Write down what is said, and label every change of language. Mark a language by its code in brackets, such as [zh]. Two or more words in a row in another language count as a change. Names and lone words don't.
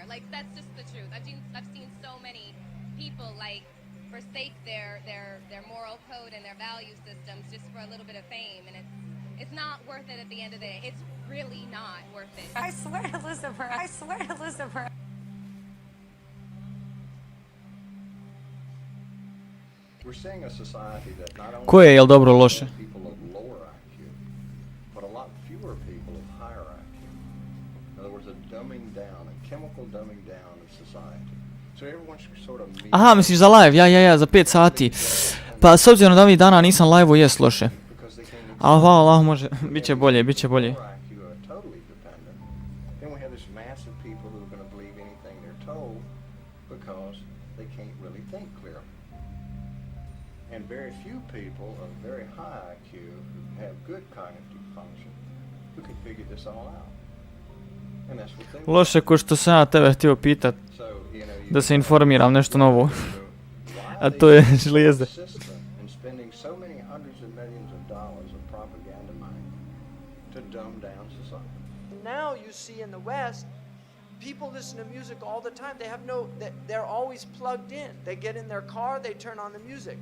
[en] Like that's just the truth. I've seen so many people like forsake their moral code and their value systems just for a little bit of fame, and it's not worth it at the end of the day. It's really not worth it. I swear to Lucifer. I swear to Lucifer. We're seeing a society that not only [bs] Koje je, jel dobro, loše? [en] people of lower IQ, but a lot fewer people of higher IQ. In other words, a dumbing down, a chemical dumbing down of society. So everyone should sort of meet. [bs] Aha, misliš za live, ja, za 5 sati. Pa s obzirom da ovih dana nisam live-u, jest loše. Ali hvala Allahu, može, bit će bolje. [en] IQ are totally dependent. Then we have this mass of people who are going to believe anything they're told because they can't really think clearly. And very few people of very high IQ who have good cognitive function who can figure this all out. And that's what they want. [bs] Loše ko što sam ja tebe htio pitat, da se informiram nešto novo. A to je žlijezde. [en] And spending so many hundreds of millions of dollars of propaganda money to dumb down society. Now you see in the West, people listen to music all the time. They're always plugged in. They get in their car, they turn on the music.